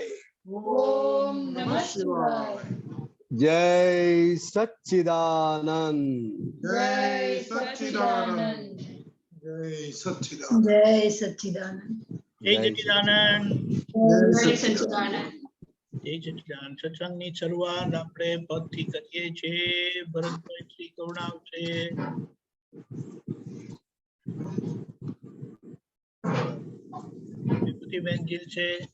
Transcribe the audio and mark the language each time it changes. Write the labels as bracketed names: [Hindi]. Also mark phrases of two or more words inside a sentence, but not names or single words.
[Sanskrit] ओम नमः शिवाय। [Hindi] जय सच्चिदानंद। जय सच्चिदानंद। जय सच्चिदानंद। जय सच्चिदानंद। जय सच्चिदानंद। जय सच्चिदानंद। [Gujarati] જય સચ્ચિદાનંદ. સત્સંગની શરૂઆત આપણે પદથી કરીએ છીએ. ભરતભાઈ શ્રી કરુણાવશે. વિભૂતિ બેનજીલ છે.